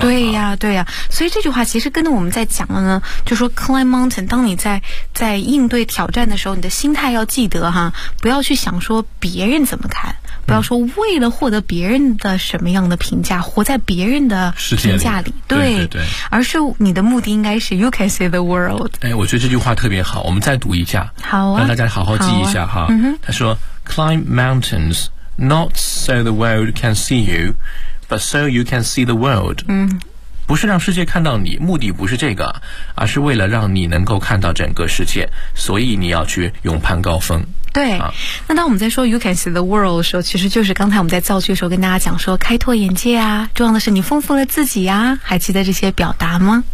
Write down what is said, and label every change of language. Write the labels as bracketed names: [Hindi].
[Chinese] 对呀，对呀，所以这句话其实跟着我们在讲了呢，就说 [English] climb mountain， [Chinese] 当你在应对挑战的时候，你的心态要记得哈，不要去想说别人怎么看，不要说为了获得别人的什么样的评价，活在别人的评价里。对对对，而是你的目的应该是 [English] you can see the world。 [Chinese] 我觉得这句话特别好，我们再读一下，好啊，让大家好好记一下哈。他说 [English] climb mountains。 Not so the world can see you, but so you can see the world. [Chinese] 不是让世界看到你，目的不是这个，而是为了让你能够看到整个世界，所以你要去勇攀高峰。对，那当我们在说 [English] you can see the world [Chinese] 的时候，其实就是刚才我们在造句的时候跟大家讲说开拓眼界啊，重要的是你丰富了自己啊，还记得这些表达吗？